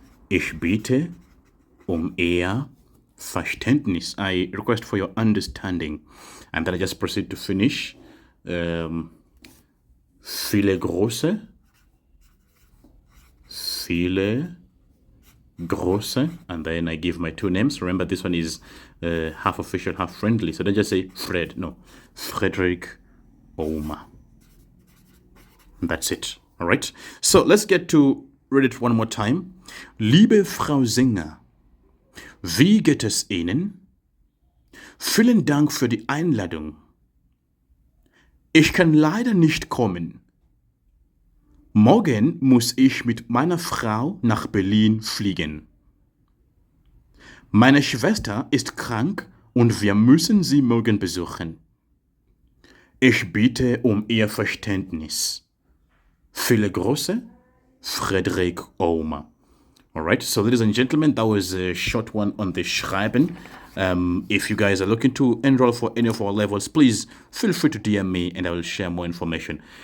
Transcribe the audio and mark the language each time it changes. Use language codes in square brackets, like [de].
[de] Ich bitte um Ihr Verständnis. [en] I request for your understanding. And then I just proceed to finish. [de] Viele große. [en] And then I give my two names. Remember, this one is half official, half friendly. So don't just say Fred. No, Frederick Oma. And that's it. All right. So let's get to read it one more time. [de] Liebe Frau Singer, wie geht es Ihnen? Vielen Dank für die Einladung. Ich kann leider nicht kommen. Morgen muss ich mit meiner Frau nach Berlin fliegen. Meine Schwester ist krank und wir müssen sie morgen besuchen. Ich bitte um Ihr Verständnis. Viele Grüße, Frederick Oma. [en] Alright, so ladies and gentlemen, that was a short one on the Schreiben. If you guys are looking to enroll for any of our levels, please feel free to DM me and I will share more information.